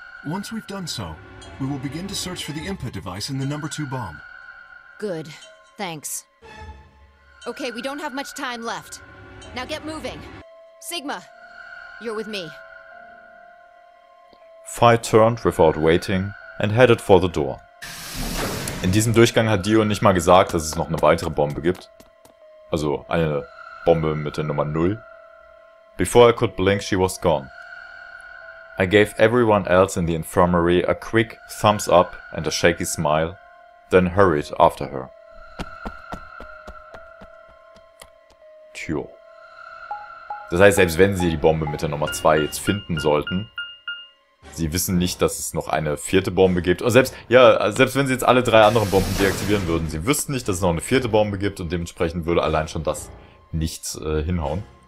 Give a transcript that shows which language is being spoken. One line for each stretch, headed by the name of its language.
English: Once we've done so, we will begin to search for the input device in the number 2 bomb. Good. Thanks. Okay, we don't have much time left. Now get moving. Sigma, you're with me. Phi turned without waiting and headed for the door.
German: In diesem Durchgang hat Dio nicht mal gesagt, dass es noch eine weitere Bombe gibt. Also eine Bombe mit der Nummer 0.
English: Before I could blink, she was gone. I gave everyone else in the infirmary a quick thumbs up and a shaky smile, then hurried after her.
German: Tjo. Das heißt, selbst wenn sie die Bombe mit der Nummer 2 jetzt finden sollten, sie wissen nicht, dass es noch eine 4. Bombe gibt. Und selbst wenn sie jetzt alle 3 anderen Bomben deaktivieren würden, sie wüssten nicht, dass es noch eine 4. Bombe gibt und dementsprechend würde allein schon das nichts hinhauen.